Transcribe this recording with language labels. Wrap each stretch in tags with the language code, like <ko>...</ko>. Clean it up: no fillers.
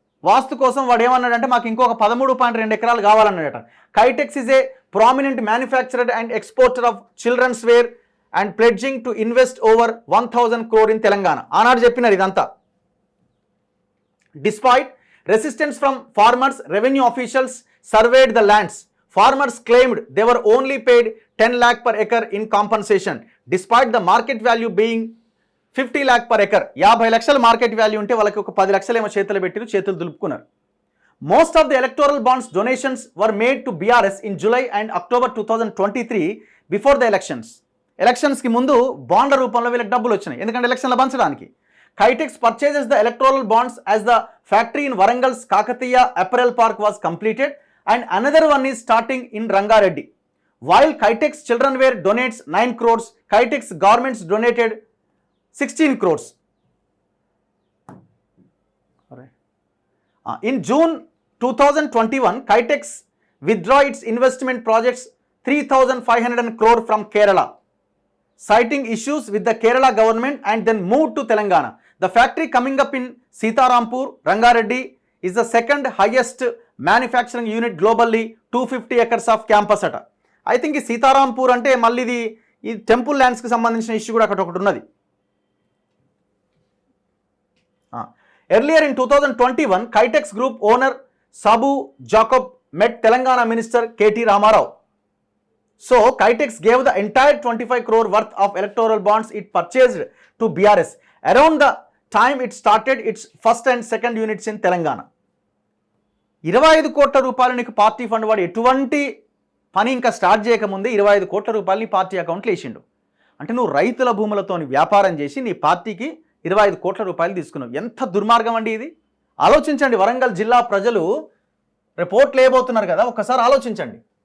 <te>వాస్తు కోసం వాడు ఏమన్నాడంటే మాకు ఇంకొక 13.2 ఎకరాలు కావాలన్నాడట.</te> <en>Kitex is a prominent manufacturer and exporter of children's wear and pledging to invest over 1000 crore in Telangana.</en> <te>ఆనాడు చెప్పినారు ఇదంతా.</te> <en>Despite resistance from farmers, revenue officials, surveyed the lands. Farmers claimed they were only paid 10 lakh per acre in compensation, despite the market value being 50 lakh per acre.</en> <te>50 లక్షల market value ఉంటే వాళ్ళకి ఒక 10 లక్షలు ఏమో చేతులు పెట్టిరు, చేతులు దులుపుకున్నారు.</te> <en>Most of the electoral bonds donations were made to BRS in July and October 2023 before the elections.</en> <te>Elections కి ముందు బాండ్ల రూపంలో వీళ్ళకి డబ్బులు వచ్చినాయి, ఎందుకంటే ఎలక్షన్లు పంచడానికి.</te> <en>Kitex purchases the electoral bonds as the factory in Warangal's Kakatiya Apparel Park was completed and another one is starting in Rangareddy. While Kitex Childrenwear donates 9 crores, Kitex Garments donated 16 crores. In June 2021, Kitex withdrew its investment projects 3,500 crore from Kerala, citing issues with the Kerala government and then moved to Telangana. The factory coming up in Sitarampur, Rangareddy is the second highest manufacturing unit globally, 250 acres of campus ata. I think</en> <te>ఈ సీతారాంపూర్ అంటే మళ్ళీ ఇది ఈ temple ల్యాండ్స్కి సంబంధించిన issue కూడా అక్కడ ఒకటి ఉన్నది.</te> <en>Earlier in 2021, Kitex Group owner Sabu Jacob met Telangana Minister KT Ramarao. So, Kitex gave the entire 25 crore worth of electoral bonds it purchased to BRS around the time it started its first and second units in Telangana.</en> <te>25 కోట్ల రూపాయలు నీకు party fund వాడు ఎటువంటి పని ఇంకా start చేయకముందే 25 కోట్ల రూపాయలని పార్టీ అకౌంట్లో వేసిండు. అంటే నువ్వు రైతుల భూములతో వ్యాపారం చేసి నీ పార్టీకి 25 కోట్ల రూపాయలు తీసుకున్నావు. ఎంత దుర్మార్గం అండి ఇది. ఆలోచించండి, వరంగల్ జిల్లా ప్రజలు రిపోర్ట్లు వేయబోతున్నారు కదా, ఒక్కసారి ఆలోచించండి.</te>